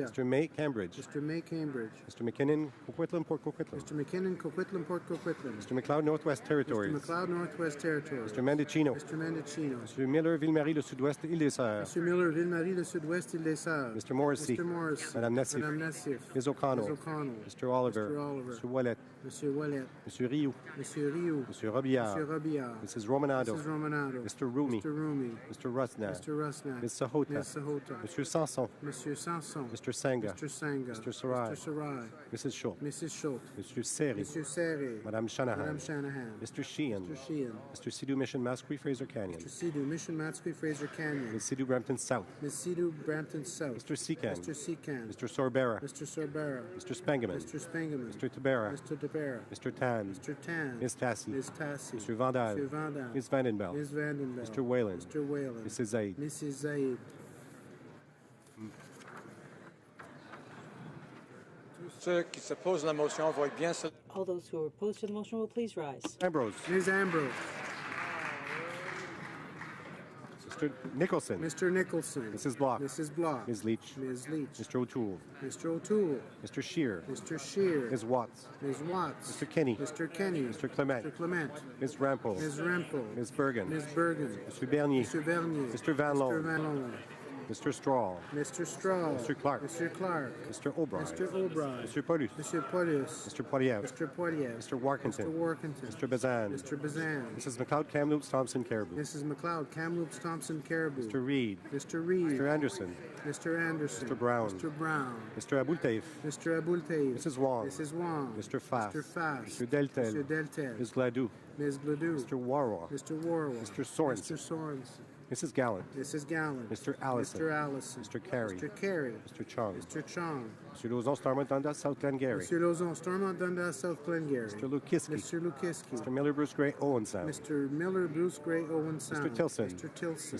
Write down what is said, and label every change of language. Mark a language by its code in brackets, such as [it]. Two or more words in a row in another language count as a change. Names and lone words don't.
[en] Mr. May, Cambridge. Mr. May, Cambridge. Mr. McKinnon, Coquitlam, Port Coquitlam. Mr. McKinnon, Coquitlam, Port Coquitlam. Mr. McLeod, Northwest Territories. Mr. McLeod, Northwest Territories. Mr. Mendocino. Mr. Mendocino. Mr. Miller, Ville-Marie, le Sud-Ouest, Île-des-Sœurs. Mr. Miller, Ville-Marie, le Sud-Ouest, Île-des-Sœurs. Mr. Morrissey. Mr. Morris. Madame Nassif. Madame Nassif. Ms. O'Connell. Ms. O'Connell. Mr. Oliver. Mr. Oliver. Mr. Wallet. Monsieur Wallet. Mr. Rioux. Monsieur Rioux. Mr. Robillard. Monsieur Robillard. Mrs. Romanado. Mrs. Romanado. Mr. Rumi. Mr. Rumi. Mr. Rusnak. Mr. Rusnak. Ms. Sahota. Ms. Sahota. Mr. Sanson. Monsieur Sanson. Mr. Sanga. Mr. Sanga. Mr. Sarai. Mr. Sarai. Mrs. Schultz. Mrs. Schultz. Mr. Seri. Monsieur Serre. Madame Shanahan. Madame Shanahan. Mr. Sheehan. Mr. Sheehan. Mr. Sidhu Mission, Masquis, Fraser Canyon. Mr. Sidhu, Mission Matsqui, Fraser Canyon. Ms. Sidhu Brampton South. Ms. Sidhu, Brampton South. Mr. Secan. Mr. Secan. Mr. Sorbera. Mr. Sorbera. Mr. Spengeman. Mr. Spengeman. Mr. Tabera. Mr. Tabera. Mr. Tan. Mr. Tan. Ms. Tassi. Ms. Tassi. Mr. Vandal. Mr. Vandal. Ms. Vandenbelt. Ms. Vandenbelt. Mr. Whalen. Mr. Whalen. Mrs. Zaid. Mrs. Zaid. [fr] Tous ceux qui s'opposent à la motion vont bien se... [en] All those who are opposed to the motion will please rise. Ambrose. Ms. Ambrose. Mr. Nicholson. Mr. Nicholson. Mrs. Block. Mrs. Block. Ms. Leach. Ms. Leach. Mr. O'Toole. Mr. O'Toole. Mr. Shear. Mr. Shear. Ms. Watts. Ms. Watts. Mr. Kenny. Mr. Kenny. Mr. Clement. Mr. Clement. Ms. Rampel. Ms. Rampel. Ms. Bergen. Ms. Bergen. Mr. Bernier. Mr. Bernier. Mr. Van Mr. Loan. Van Loan. Mr. Straw. Mr. Straw. Mr. Clark. Mr. Clark. Mr. O'Brien. Mr. O'Brien. Mr. Paulus. Mr. Paulus. Mr. Poilievre. Mr. Poilievre. Mr. Warkentin. Mr. Warkentin. Mr. Bazan. Mr. Bazan. Mrs. McLeod, Kamloops, Thompson, Caribou. Mrs. McLeod, Kamloops, Thompson, Caribou. Mr. Reid. Mr. Reid. Mr. Anderson. Mr. Anderson. Mr. Brown. Mr. Brown. Mr. Aboultaif. Mr. Aboultaif. Mrs. Wong. Mrs. Wong. Mr. Fass. Mr. Fass. Mr. Deltel. Mr. Deltel. Ms. Gladue. Ms. Gladue. Mr. Warwa. Mr. Warwa. Mr. Sorensen. Mr. Sorensen. Mrs. Gallant. Mrs. Gallant. Mr. Allison. Mr. Allison. Mr. Carey. Mr. Carey. Mr. Chong. Mr. Chong. Mr. Lauzon, Stormont, Dundas, South Glengarry. Mr. Lauzon, Stormont, Dundas, South Glengarry. Mr. Lukiski. Mr. Lukiski. Mr. Miller, Bruce Gray, Owen Sound. Mr. Miller, Bruce Gray, Owen Sound. Mr. Tilson. Mr. Tilson.